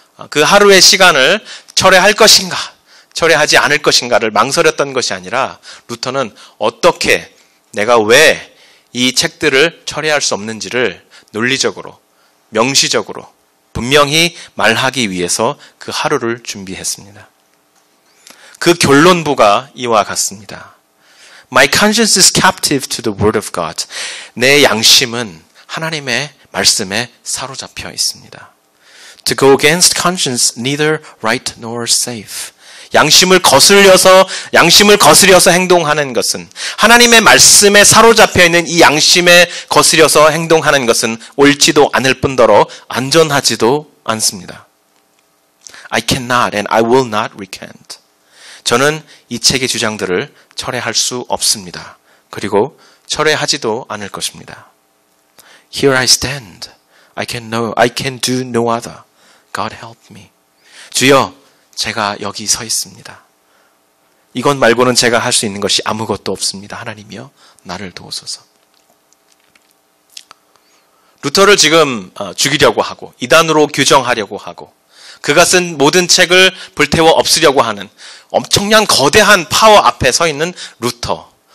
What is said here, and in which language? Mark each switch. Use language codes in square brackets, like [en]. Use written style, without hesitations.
[ko] 그 하루의 시간을 철회할 것인가, 철회하지 않을 것인가를 망설였던 것이 아니라 루터는 어떻게, 내가 왜 이 책들을 철회할 수 없는지를 논리적으로, 명시적으로 분명히 말하기 위해서 그 하루를 준비했습니다. 그 결론부가 이와 같습니다. [en] My conscience is captive to the word of God. [ko] 내 양심은 하나님의 말씀에 사로잡혀 있습니다. [en] To go against conscience, neither right nor safe. [ko] 양심을 거스려서 행동하는 것은, 하나님의 말씀에 사로잡혀 있는 이 양심에 거스려서 행동하는 것은 옳지도 않을 뿐더러 안전하지도 않습니다. [en] I cannot and I will not recant. [ko] 저는 이 책의 주장들을 철회할 수 없습니다. 그리고 철회하지도 않을 것입니다. [en] Here I stand. I can do no other. God help me. [ko] 주여, 제가 여기 서 있습니다. 이것 말고는 제가 할 수 있는 것이 아무것도 없습니다. 하나님이여 나를 도우소서. 루터를 지금 죽이려고 하고 이단으로 규정하려고 하고 그가 쓴 모든 책을 불태워 없애려고 하는 엄청난 거대한 파워 앞에 서 있는 루터.